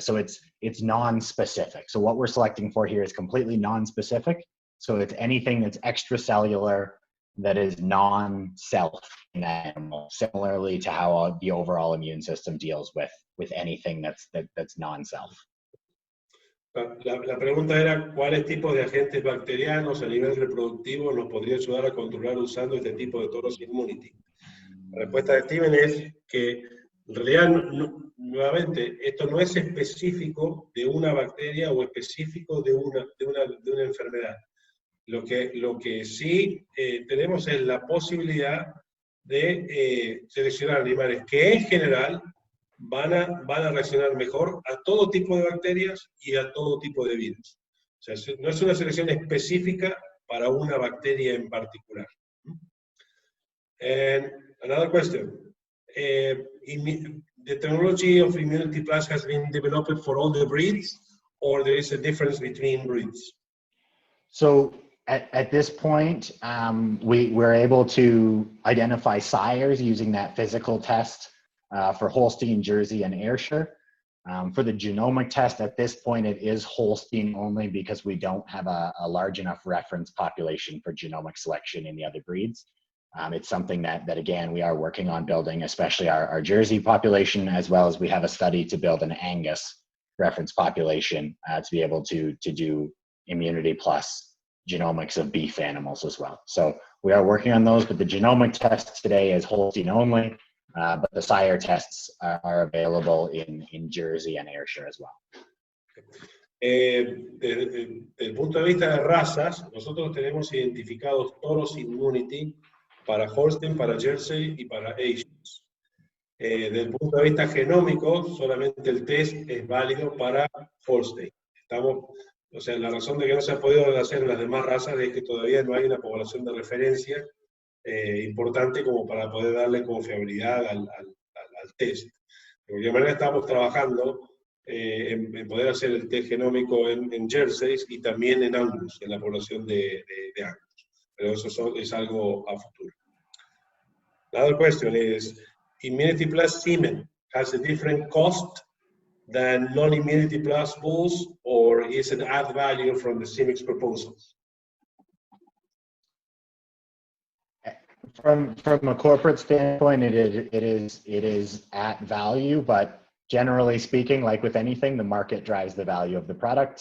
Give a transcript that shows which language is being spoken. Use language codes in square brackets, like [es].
[en] So it's non-specific. So what we're selecting for here is completely non-specific. So it's anything that's extracellular that is non-self in that animal, similarly to how the overall immune system deals with anything that's non-self. [es] La pregunta era, ¿cuáles tipos de agentes bacterianos a nivel reproductivo nos podría ayudar a controlar usando este tipo de toros Immunity? La respuesta de Steven es que en realidad, nuevamente, esto no es específico de una bacteria o específico de una enfermedad. Lo que sí tenemos es la posibilidad de seleccionar animales que en general van a reaccionar mejor a todo tipo de bacterias y a todo tipo de virus. O sea, no es una selección específica para una bacteria en particular. [en] And another question. The technology of Immunity Plus has been developed for all the breeds, or there is a difference between breeds? So at this point, we're able to identify sires using that physical test for Holstein, Jersey, and Ayrshire. For the genomic test, at this point, it is Holstein only because we don't have a large enough reference population for genomic selection in the other breeds. It's something that again, we are working on building, especially our Jersey population, as well as we have a study to build an Angus reference population to be able to do Immunity Plus genomics of beef animals as well. So we are working on those, but the genomic test today is Holstein only, but the sire tests are available in Jersey and Ayrshire as well. [es] Desde el punto de vista de razas, nosotros tenemos identificados toros Immunity para Holstein, para Jersey y para Ayrshire. Desde el punto de vista genómico, solamente el test es válido para Holstein. O sea, la razón de que no se ha podido hacer en las demás razas es que todavía no hay una población de referencia importante como para poder darle confiabilidad al test. De cualquier manera, estamos trabajando en poder hacer el test genómico en Jersey y también en Angus, en la población de Angus. Pero eso es algo a futuro. [en] Another question is, Immunity Plus semen has a different cost than non-Immunity Plus bulls, or is it add value from the Semex proposals? From a corporate standpoint, it is at value, but generally speaking, like with anything, the market drives the value of the product.